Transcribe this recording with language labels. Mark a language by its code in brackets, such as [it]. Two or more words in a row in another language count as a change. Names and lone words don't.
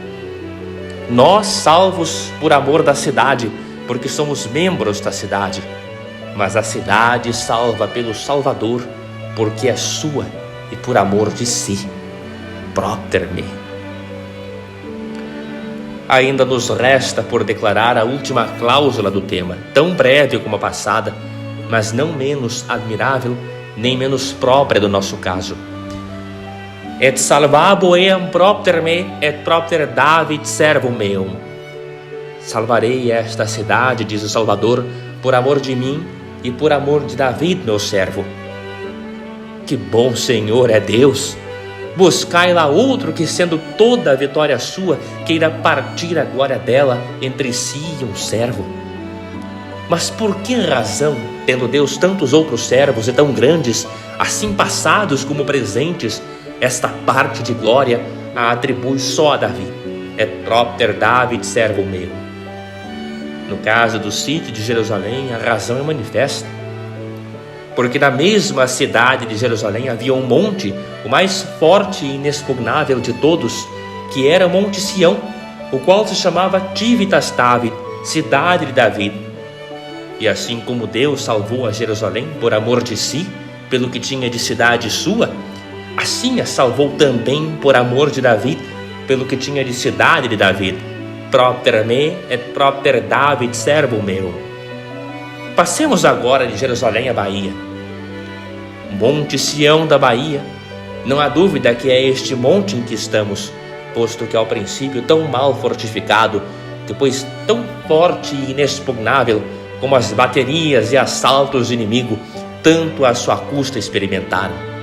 [pt] Nós salvos por amor da cidade, porque somos membros da cidade, mas a cidade salva pelo Salvador, porque é sua e por amor de si. [la] Propter me. [pt] Ainda nos resta por declarar a última cláusula do tema, tão breve como a passada, mas não menos admirável, nem menos própria do nosso caso. [la] Et salvabo eam propter me, et propter David servum meum. [pt] Salvarei esta cidade, diz o Salvador, por amor de mim e por amor de David, meu servo. Que bom Senhor é Deus! buscai lá outro que, sendo toda a vitória sua, queira partir a glória dela entre si e um servo. Mas por que razão, tendo Deus tantos outros servos e tão grandes, assim passados como presentes, esta parte de glória a atribui só a Davi? [la] Et propter David servo meu. [pt] No caso do sítio de Jerusalém, a razão é manifesta. Porque na mesma cidade de Jerusalém havia um monte, o mais forte e inexpugnável de todos, que era o Monte Sião, o qual se chamava Tivitas David, cidade de Davi. E assim como Deus salvou a Jerusalém por amor de si, pelo que tinha de cidade sua, assim a salvou também por amor de Davi, pelo que tinha de cidade de Davi. [la] Propter me et propter David servo meu. [pt] Passemos agora de Jerusalém à Bahia. Monte Sião da Bahia. Não há dúvida que é este monte em que estamos, posto que ao princípio tão mal fortificado, depois tão forte e inexpugnável, como as baterias e assaltos do inimigo, tanto à sua custa experimentaram.